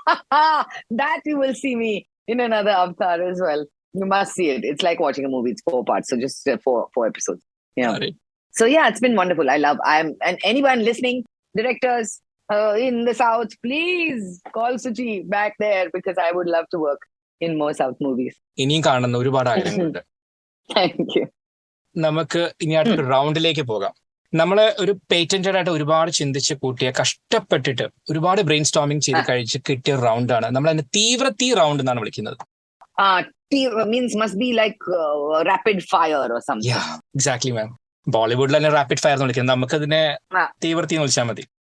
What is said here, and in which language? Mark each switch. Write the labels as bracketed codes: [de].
[en] That you will see me in another avatar as well. You must see it. It's like watching a movie. It's 4 parts. So just 4 episodes. Yeah. Right. So yeah, it's been wonderful. And anyone listening, directors in the South, please call Suchi back there because I would love to work in more South movies. [ml] ഇനിയും കാണുന്ന ഒരുപാട് ആഗ്രഹങ്ങളുണ്ട്. [en] Thank you. [ml] നമുക്ക് ഇനി അടുത്ത റൗണ്ടിലേക്ക് പോകാം. നമ്മള് ഒരു patented ആയിട്ട് ഒരുപാട് ചിന്തിച്ച് കൂട്ടിയ കഷ്ടപ്പെട്ടിട്ട് ഒരുപാട് ബ്രെയിൻ സ്റ്റോമിംഗ് ചെയ്ത് കഴിച്ച് കിട്ടിയ റൗണ്ടാണ് നമ്മൾ അതിന് തീ റൗണ്ട് എന്നാണ് വിളിക്കുന്നത്. [en] Means must be like rapid fire or something. Yeah, exactly, ma'am. [ml] ബോളിവുഡിൽ തന്നെ റാപ്പിഡ് ഫയർ എന്ന് വിളിക്കുന്നത്, നമുക്ക് അതിനെ തീവ്രത്തി എന്ന് വിളിച്ചാൽ മതി.